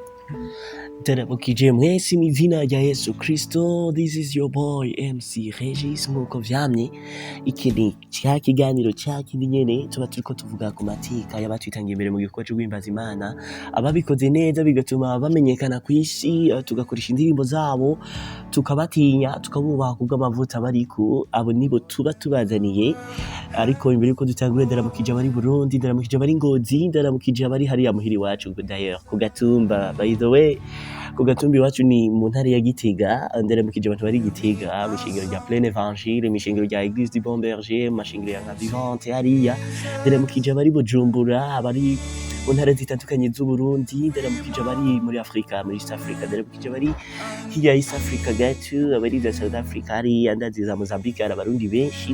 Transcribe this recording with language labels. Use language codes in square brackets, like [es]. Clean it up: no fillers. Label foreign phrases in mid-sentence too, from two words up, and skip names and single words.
[rn] Ndaramukije mwese mw'izina rya Yesu Kristo. [en] This is your boy MC Regis. [rn] Nk'uko vyamye, iki ni ca kiganiro ca kindi nyene tuba turiko tuvuga ku mateka y'abatwitangiye imbere mu gikorwa co guhimbaza Imana, ababikoze neza bigatuma bamenyekana kw'isi, tugakoresha indirimbo zabo, tukabatinya, tukabubaha kubw'amavuta bariko. Abo nibo tuba tubazaniye. Ariko imbere yuko dutangura, ndaramukije abari Burundi, ndaramukije abari Ngozi, ndaramukije abari hariya muhira iwacu d'ailleurs ku Gatumba. [en] By the way, [rn] ku Gatumba iwacu ni mu ntara ya Gitega. Ndaramukije abantu bari Gitega mw'ishengero rya Plein Evangile, mw'ishengero rya Église du Bon Berger, mu mashengero ya Nka Vivante hariya. Ndaramukije abari Bujumbura, abari mu ntara zitandukanye z'Uburundi, ndaramukije abari muri Afrika, muri East Africa, ndaramukije abari hirya East Africa gato, abari za South Africa hariya, ndazi za Mozambique hari abarundi benshi.